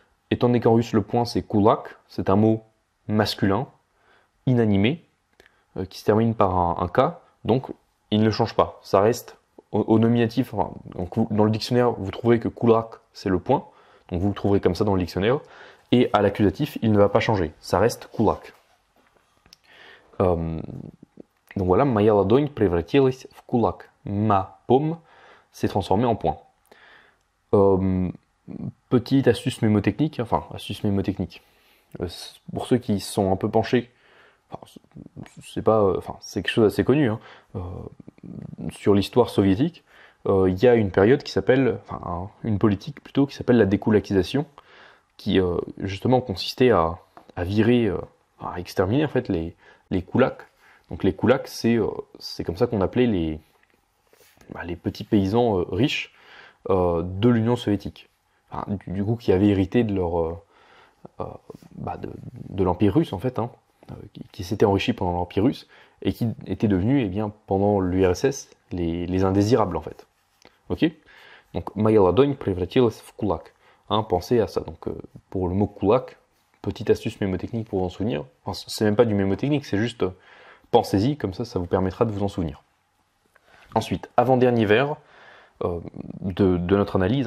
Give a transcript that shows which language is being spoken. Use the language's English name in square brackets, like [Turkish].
[French] Étant donné qu'en russe, le point c'est kulak, c'est un mot masculin, inanimé, qui se termine par un K, donc il ne change pas. Ça reste au nominatif. Enfin, donc dans le dictionnaire, vous trouverez que kulak, c'est le point, donc vous le trouverez comme ça dans le dictionnaire. Et à l'accusatif, il ne va pas changer. Ça reste кулак. [Russian] Donc voilà, моя ладонь превратилась в кулак. [French] Ma paume s'est transformée en point. Petite astuce mémotechnique, pour ceux qui sont un peu penchés, c'est quelque chose d'assez connu, hein, sur l'histoire soviétique, il y a une période qui s'appelle, une politique plutôt, qui s'appelle la dékoulakisation, qui justement consistait à virer, à exterminer en fait les koulaks. Donc les koulaks, c'est comme ça qu'on appelait les petits paysans riches de l'Union soviétique. Enfin, du coup, qui avaient hérité de de l'Empire russe en fait, hein, qui s'étaient enrichis pendant l'Empire russe et qui étaient devenus, pendant l'URSS, les indésirables en fait. Ok ? [Russian] Donc моя ладонь превратилась в кулак. [French] Hein, pensez à ça. Donc pour le mot kulak, petite astuce mémotechnique pour vous en souvenir. Enfin, c'est même pas du mémotechnique, c'est juste pensez-y, comme ça vous permettra de vous en souvenir. Ensuite, avant-dernier vers de notre analyse.